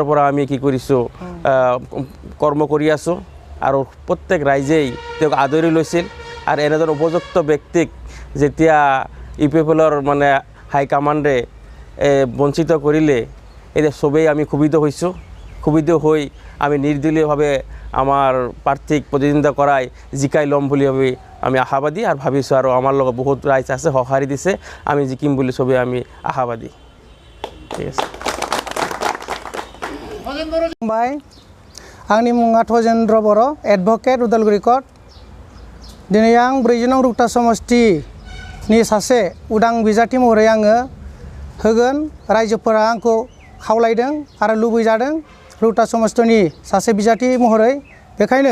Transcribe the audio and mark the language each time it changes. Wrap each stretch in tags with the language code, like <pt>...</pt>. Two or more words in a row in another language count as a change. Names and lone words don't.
<as>পৰা আমি কি কৰিছো কৰ্ম কৰি আছো আৰু প্ৰত্যেক ৰাইজেই তেওঁক আদৰি লৈছিল আৰু এনেজন উপযুক্ত ব্যক্তিক যেতিয়া APPLৰ মানে</as> <en>high command</en> <as>বঞ্চিত কৰিলে এতিয়া সবেই আমি ক্ষুব্ধ হৈছো ক্ষুব্ধ হৈ আমি নিৰ্দলীয়ভাৱে আমাৰ প্ৰাৰ্থীক প্ৰতিদ্বন্দ্বিতা কৰাই জিকাই লম বুলি আমি আশাবাদী আৰু ভাবিছো আৰু আমাৰ লগত বহুত ৰাইজ আছে সহাৰি দিছে আমি জিকিম বুলি সবে আমি আশাবাদী ঠিক আছে</as> <brx>ভাই आंनि मुङा थजेन्द्र बर' एडभोकेट उदालगुरि कोर्ट दिनै आं 40 नं रौता समष्टिनि सासे उदां बिजाथि महरै आङो होगोन रायजोफोरा आंखौ खावलायदों आरो लुबैजादों रौता समष्टिनि सासे बिजाथि महरै बेखायनो</brx>